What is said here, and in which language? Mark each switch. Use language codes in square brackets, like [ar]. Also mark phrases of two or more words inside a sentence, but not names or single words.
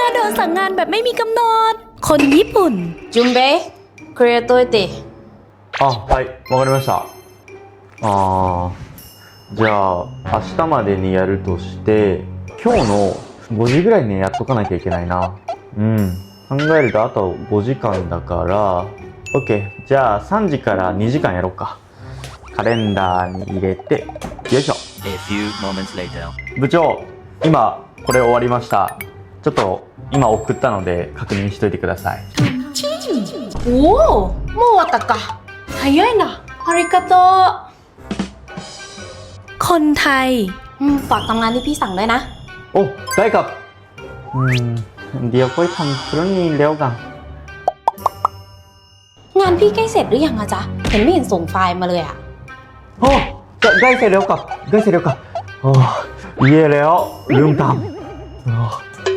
[th] ดินสั่งงานแบบไม่มีกำหนดคนญี่ปุ่น [ja] 準備くれといてあ、はい、わかりました。じゃあ明日までにやるとして、今日の5時ぐらいにやっとかなきゃいけないな。考えるとあと5時間だから、OK。じゃあ3時から2時間やろうか。カレンダーに入れて、よいしょ。 [en] A few moments later. [ja] 部長、今これ終わりました。ちょっと今送ったので確認しといてください。おおもう終わったか早いなありがと [th] คนไทย ฝากทำงานที่พี่สั่งด้วยนะ お、ได้ครับเดี๋ยวค่อยทำพรุ่งนี้แล้วกัน งานพี่ใกล้เสร็จหรือยังอะจ๊ะเห็นไม่เห็นส่งไฟล์มาเลยอะ โอ้ใกล้เสร็จแล้วครับใกล้เสร็จแล้วครับโอ้เย่แล้วลืมทำ